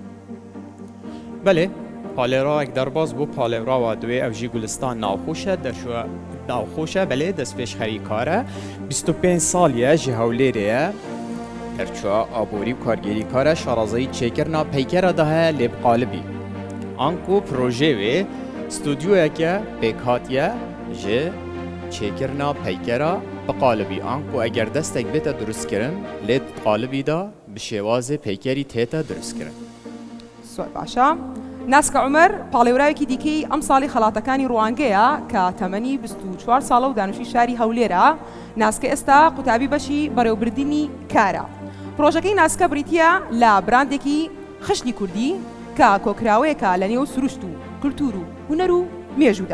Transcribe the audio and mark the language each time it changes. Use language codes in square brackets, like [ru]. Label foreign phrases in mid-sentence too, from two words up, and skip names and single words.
[ku] بەێ پالێراوێک دەرباز بۆ پالێراوە دوێ ئەوژی گولستان ناوخۆشە دەشوە ناوخۆشە بەلێ دەستپێشخەری کارە 25 ساڵیە ji هەولێرەیە دەرچووە ئابووری و کارگێری کارە شارەزایی چێکردنا پەیکەرە دەهەیە لێ بقالبی ئانکو پرۆژێ وێ ستودیۆیەکە پێکهاتیە ji çêkirina peykera biqalibî anku eger destek bête durustkirin lê qalibî da bi şêwazê peykerî tête durustkirin. [ckb] سۆر باشە. ناسکە عومەر پاڵێوراوێکی دیکەی ئەم ساڵی خەڵاتەکانی ڕوانگەیە کە تەمەنی 24 ساڵە و دانوشی شاری هەولێرە. ناسکە ئێستا قوتابی بەشی بەڕێوەبردننی کارە. پرۆژەکەی ناسکە بریتە لە براندێکی خشتی کوردی کە کۆکراوەیەکە لە نێو سروشت و کولتور و هونەر و مێژوودا.